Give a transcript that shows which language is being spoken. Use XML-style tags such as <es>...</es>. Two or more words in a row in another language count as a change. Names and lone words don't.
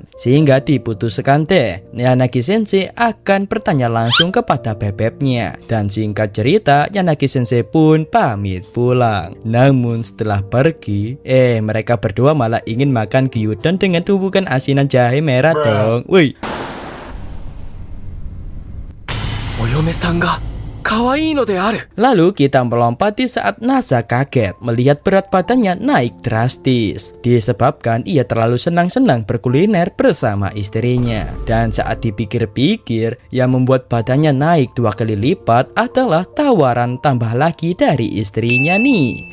<id>Sehingga diputuskan deh, Yanagi Sensei akan bertanya langsung kepada bebeknya. Dan singkat cerita, Yanagi Sensei pun pamit pulang. Namun setelah pergi, mereka berdua malah ingin makan gyudon dengan tumpukan asinan jahe merah dong. Wih.</id> <ja>お嫁さんが可愛いのである。</ja> <id>Lalu kita melompat di saat Nasa kaget melihat berat badannya naik drastis, disebabkan ia terlalu senang-senang berkuliner bersama istrinya. Dan saat dipikir-pikir, yang membuat badannya naik 2 kali lipat adalah tawaran tambah lagi dari istrinya nih.</id>